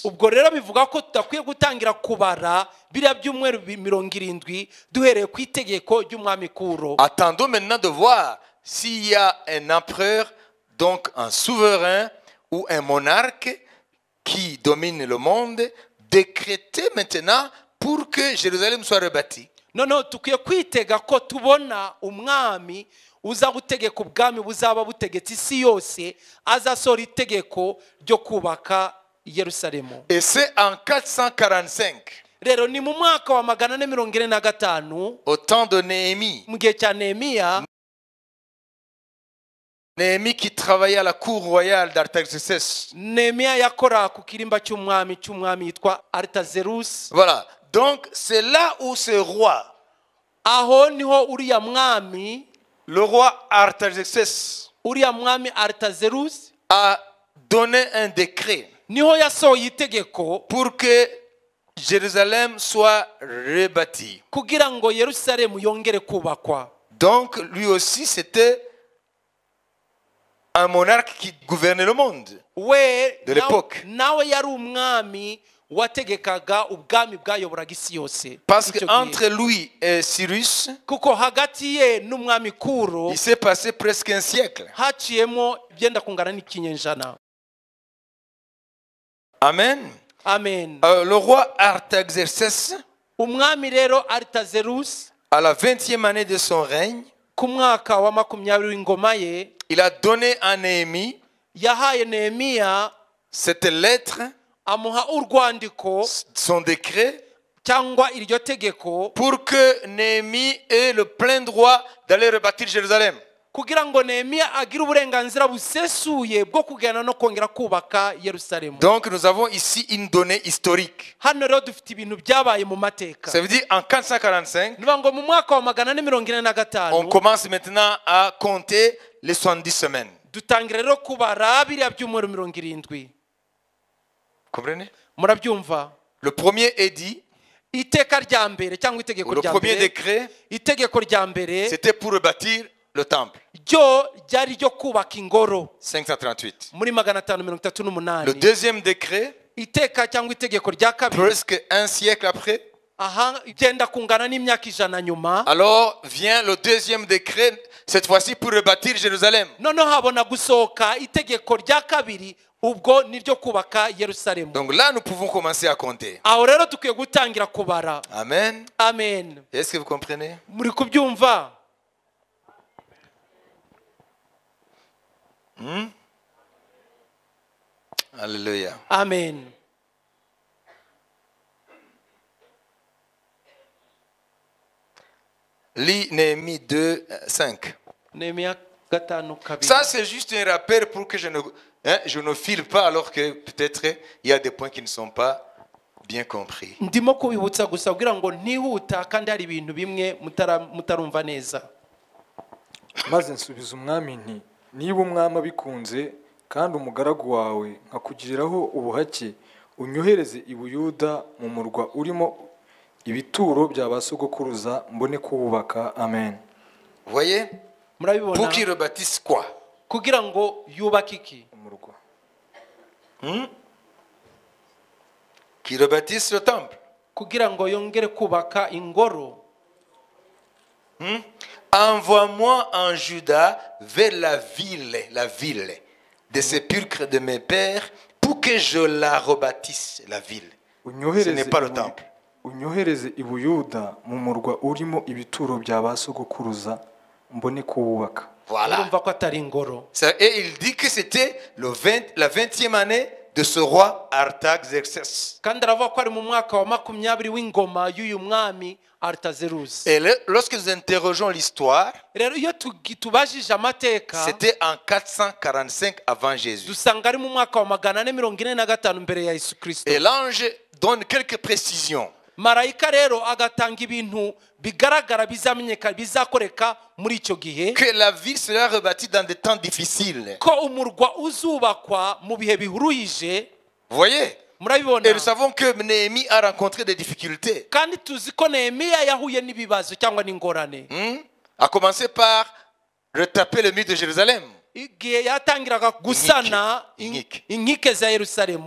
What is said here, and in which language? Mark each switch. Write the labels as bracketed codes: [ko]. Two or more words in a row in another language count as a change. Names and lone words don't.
[rw] Ubwo rero bivuga ko tudakwiye gutangira kubara biriya byumweru 70 duhereye ku itegeko ry'umwami Kuro. [fr] Attendons maintenant de voir s'il y a un empereur, donc un souverain ou un monarque qui domine le monde, décrété maintenant pour que Jérusalem soit rebâtie. [rw] Noneho tukwiye kwitega ko tubona umwami uza gutegeka ubwami buzaba butegetse isi yose, azasohora itegeko ryo kubaka Yerusalemu. [fr] Et c'est en 445, [rw] Rero ni mu mwaka wa 445 [fr] au temps de Néhémie. [rw] mu gihe cya Nehemiya. [fr] Néhémie qui travaillait à la cour royale d'Artaxerxès. [rw] Nehemiya yakora ku kirimba cy'umwami yitwa Artaxerxes. [fr] Voilà. Donc, c'est là où ce roi, [rw] Aho niho uriya mwami, [fr] le roi Artaxerxès, [rw] uriya mwami Artaxerxes [fr] a donné un décret [rw] niho yasohoye itegeko [fr] pour que Jérusalem soit rebâtie. [rw] kugira ngo Yerusalemu yongere kubakwa. [fr] Donc lui aussi c'était un monarque qui gouvernait le monde de l'époque. [rw] nawe yari umwami wategekaga ubwami bwayoboraga isi yose. [fr] Parce qu'entre lui et Cyrus, [rw] kuko hagati ye n'umwami Kuro [fr] il s'est passé presque un siècle. [rw] haciyemo byenda kungana n'ikinyejana. [fr] Amen. [rw] Amen. [fr] Le roi Artaxerxès, [rw] umwami rero Artaxerxes [fr] à la 20e année de son règne, [rw] ku mwaka wa 20 w'ingoma ye, [fr] il a donné à Néhémie [rw] yahaye Nehemiya [fr] cette lettre, [rw] amuha urwandiko [fr] son décret, [rw] cyangwa iryo tegeko [fr] pour que Néhémie ait le plein droit d'aller rebâtir Jérusalem. [rw] kugira ngo Nehemiya agire uburenganzira busesuye bwo kugana no kongera kubaka Yerusalemu. [fr] Donc nous avons ici une donnée historique. [rw] Hano rero dufite ibintu byabaye mu mateka. [fr] Ça veut dire en 445, [rw] Niba ngo mu mwaka wa 445 [fr] on commence maintenant à compter les 70 semaines. [rw] dutangira rero kubara biriya byumweru 70. [fr] Comprenez? [rw] Murabyumva? [fr] Le premier édit, [rw] Iteka rya mbere cyangwa itegeko [fr] ou le [rw] rya [fr] premier [rw] mbere, [fr] décret, [rw] itegeko rya mbere [fr] c'était pour rebâtir le temple. [rw] ryo ryari ryo kubaka ingoro [fr] 538. [rw] muri 538. [fr] Le deuxième décret, [rw] Iteka cyangwa itegeko rya kabiri [fr] presque un siècle après, [rw] aha igenda kungana n'imyaka 100 nyuma. [fr] alors vient le deuxième décret, cette fois-ci pour rebâtir Jérusalem. [rw] Noneho habona gusohoka itegeko rya kabiri ubwo niryo kubaka Yerusalemu. [fr] Donc là, nous pouvons commencer à compter. [rw] Aho rero dukwiye gutangira kubara. [fr] Amen. [rw] Amen. [fr] Est-ce que vous comprenez? [rw] Muri kubyumva? [fr] Alléluia. [rw] Amen. [fr] Lis Néhémie 2, 5. [rw] Nehemiya 5:2. [fr] Ça, c'est juste un rappel pour que je ne file pas alors que peut-être il y a des points qui ne sont pas bien compris. [rw] Ndimo kubibutsa gusa kugira ngo ntihuta kandi hari ibintu bimwe mutarumva neza. maze nsubiza umwami nti niba umwami abikunze kandi umugaragu wawe nkakugiriraho ubuhake unyohereze i Buyuda mu murwa urimo ibituro bya basogokuruza mbone kuwubaka. Amen. [fr] Vous voyez? [rw] Murabibona? [fr] Pour qu'ils rebâtissent quoi? [rw] Kugira ngo yubake iki? Umurwa. [fr] Qu'ils rebâtissent le temple. [rw] Kugira ngo yongere kubaka ingoro. [fr] Envoie-moi en Juda vers la ville des sépulcres de mes pères pour que je la rebâtisse, la ville. Ce n'est pas le temple. [rw] Unyohereze i Buyuda mu murwa urimo ibituro bya basogokuruza mbone kuwubaka. [fr] Voilà. [rw] Urumva ko atari ingoro. [fr] Et il dit que c'était la 20e année de ce roi Artaxerxès. [rw] Kandi aravuga ko ari mu mwaka wa 20 w'ingoma y'uyu mwami Artaxerxes. [fr] Et lorsque nous interrogeons l'histoire, [rw] Rero iyo tubajije amateka [fr] c'était en 445 avant Jésus. [rw] dusanga ari mu mwaka wa 445 mbere ya Yesu Kristo. [fr] Et l'ange donne quelques précisions. [rw] Marayika rero agatanga ibintu bigaragara bizamenyeka bizakoreka muri icyo gihe [fr] Que la ville sera rebâtie dans des temps difficiles. [rw] ko umurwa uzubakwa mu bihe bihuruhije. [fr] Vous voyez? [rw] Murabibona? [fr] Et nous savons que Néhémie a rencontré des difficultés. [rw] Kandi tuzi ko Nehemiya yahuye n'ibibazo cyangwa n'ingorane. [fr] A commencé par retaper le mur de Jérusalem. [rw] Igihe yatangiraga gusana Inkike. inkike za Yerusalemu